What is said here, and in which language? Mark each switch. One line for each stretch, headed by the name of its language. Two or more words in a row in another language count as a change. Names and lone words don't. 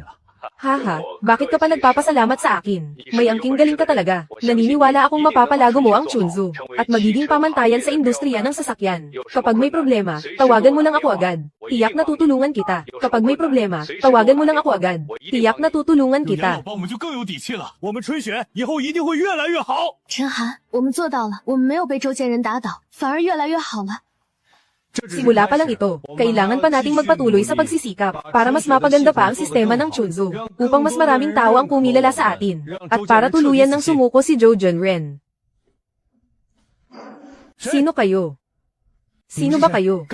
Filipino: Haha, bakit ka pa nagpapasalamat sa akin? May angking galing ka talaga. Naniniwala akong mapapalago mo ang Chunzu, at magiging pamantayan sa industriya ng sasakyan. Kapag may problema, tawagan mo lang ako agad. Tiyak na tutulungan kita. Kapag may problema, tawagan mo lang ako agad. Tiyak na tutulungan
Chinese: 有你
Filipino: kita.
Chinese: 老帮我们就更有底气了。我们春雪以后一定会越来越好。陈寒，我们做到了，我们没有被周建人打倒，反而越来越好了。
Filipino: Simula pa lang ito, kailangan pa nating magpatuloy sa pagsisikap para mas mapaganda pa ang sistema ng Chunzu, upang mas maraming tao ang kumilala sa atin, at para tuluyan ng sumuko si Joe Junren. Sino kayo? Sino ba kayo?